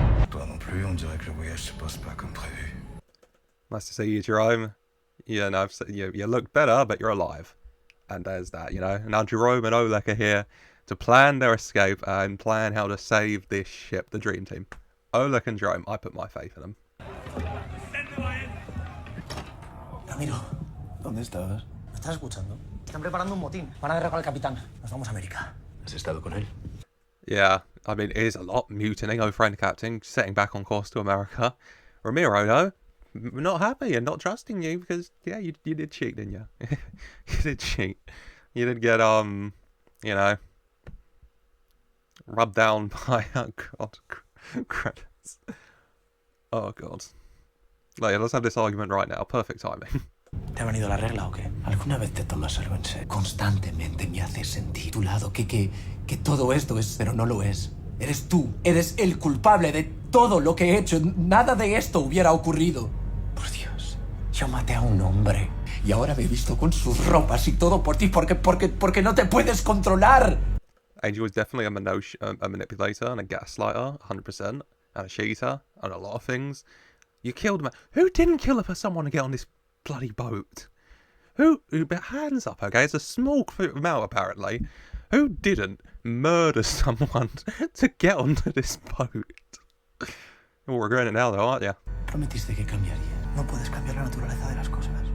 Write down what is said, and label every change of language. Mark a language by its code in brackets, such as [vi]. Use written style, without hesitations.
[fr] Toi non plus, on dirait que le voyage se passe pas comme prévu. [en] Nice to see you, Jerome. Yeah, no, you look better, but you're alive. And there's that, you know. Now Jerome and Oleg are here to plan their escape and plan how to save this ship, the Dream Team. Oleg and Jerome, I put my faith in them. [es] Ramiro, ¿dónde estabas? ¿Me estás escuchando? Están preparando un motín. Van a guerra con el capitán. Nos vamos a América. ¿Has estado con él? [en] Yeah, I mean, it is a lot mutinying, overthrowing the captain, setting back on course to America. Ramiro, though, not happy and not trusting you because, yeah, you did cheat, didn't you? You did cheat. You did get, you know, rubbed down by, oh God, credits. Oh God. Like, yeah, let's have this argument right now. Perfect timing. [es] ¿Te ha venido la regla o qué? ¿Alguna vez te tomas algo en serio? Constantemente me haces sentir tu lado, que todo esto es, pero no lo es. Eres tú, eres el culpable de todo lo que he hecho. Nada de esto hubiera ocurrido. Por Dios, yo maté a un hombre y ahora me he visto con sus ropas y todo por ti porque no te puedes controlar. [en] Angel was definitely a manipulator and a gaslighter, 100%, and a cheater, and a lot of things. You killed a man. Who didn't kill someone to get on this bloody boat? Who hands up, okay? It's a small amount, apparently. Who didn't murder someone to get onto this boat? You're regretting it now, though, aren't you? [es] Prometiste que cambiaría. No puedes cambiar la naturaleza de las cosas.